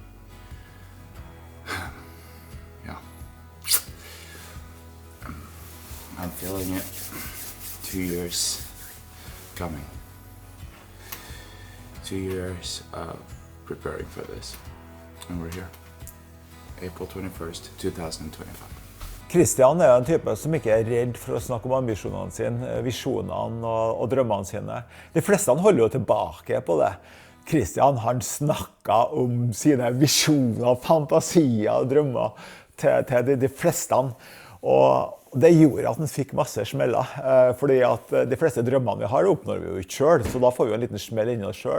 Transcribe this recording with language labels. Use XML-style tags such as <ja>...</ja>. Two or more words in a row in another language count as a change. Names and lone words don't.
<en>Yeah. I'm feeling it. 2 years coming. 2 years of preparing for this. And we're here. April 21st, 2025.</en> <no>Christian er en type som ikke er redd for å snakke om ambisjonene sine, visjonene og drømmene sine. De fleste holder jo tilbake på det. Christian, han snakket om sine visjoner, fantasier og drømmer til de fleste. Og Det gjorde at han fikk masse smeller, fordi at de fleste drømmene vi har oppnår vi jo ikke selv, så da får vi jo en liten smell inni oss selv.</no>